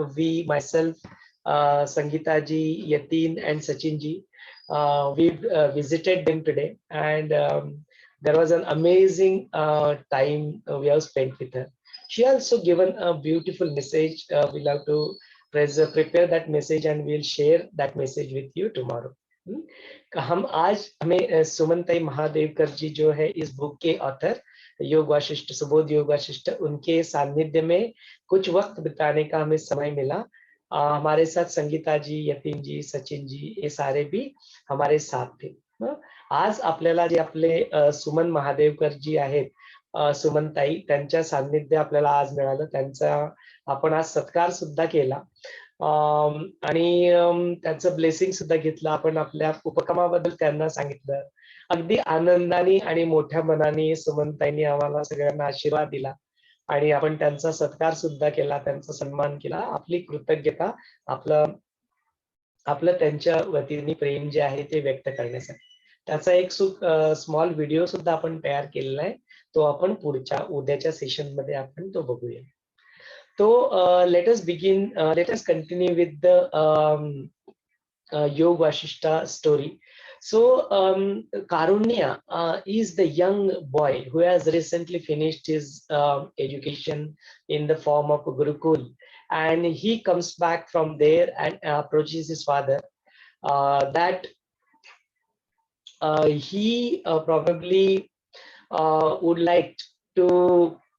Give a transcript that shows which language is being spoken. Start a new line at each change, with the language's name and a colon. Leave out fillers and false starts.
English: We, myself, Sangeeta ji, Yatin, and Sachin ji, we visited them today, and there was an amazing time we have spent with her. She also given a beautiful message. We'll have to prepare that message, and we'll share that message with you tomorrow.
Hindi: हम आज हमें सुमन ताई महादेवकर जी जो है इस book के author, योग वाशिष्ठ, सुबोध योग वाशिष्ठ, उनके सानिध्य में कुछ वक्त बिताने का हमें समय मिला. हमारे साथ संगीता जी, यतीन जी, सचिन जी, ये सारे भी हमारे साथ थे.
Marathi: आज आपल्याला जे आपले सुमन महादेवकर जी आहेत, सुमन ताई, त्यांच्या सानिध्य आपल्याला आज मिळालं. त्यांचा आपण आज सत्कार सुद्धा केला आणि त्याचं ब्लेसिंग सुद्धा घेतलं. आपण आपल्या उपक्रमाबद्दल त्यांना सांगितलं. अगदी आनंदाने आणि मोठ्या मनाने सुमनताईंनी आम्हाला सगळ्यांना आशीर्वाद दिला आणि आपण त्यांचा सत्कार सुद्धा केला, त्यांचा सन्मान केला. आपली कृतज्ञता, आपलं त्यांच्या वतीने प्रेम जे आहे ते व्यक्त करण्यासाठी. त्याचा एक स्मॉल व्हिडिओ सुद्धा आपण तयार केलेला आहे. तो आपण उद्याच्या सेशन मध्ये आपण तो बघूया.
English: So let us begin. Let us continue with the Yoga Vasishta story. So Karunya is the young boy who has recently finished his education in the form of a Gurukul, and he comes back from there and approaches his father that he probably would like to.